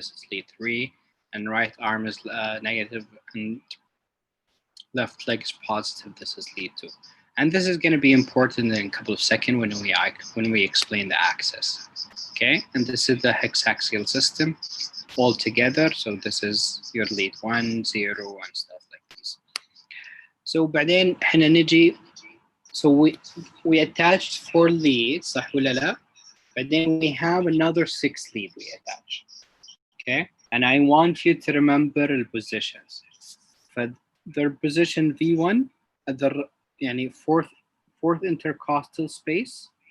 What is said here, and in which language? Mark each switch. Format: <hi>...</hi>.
<en>This is lead 3, and right arm is negative and left leg is positive. This is lead 2. And this is going to be important in a couple of seconds when we explain the axis. Okay, and this is the hexaxial system all together. So this is your lead 1, 0, and stuff like this.</en> <ar>So بعدين احنا نجي.</ar> <en>So we attached 4 leads,</en> <ar>صح ولا لا? بعدين</ar> <en>we have another 6 leads we attach. Okay, and I want you to remember the positions. For their position V1 at the fourth intercostal space.</en>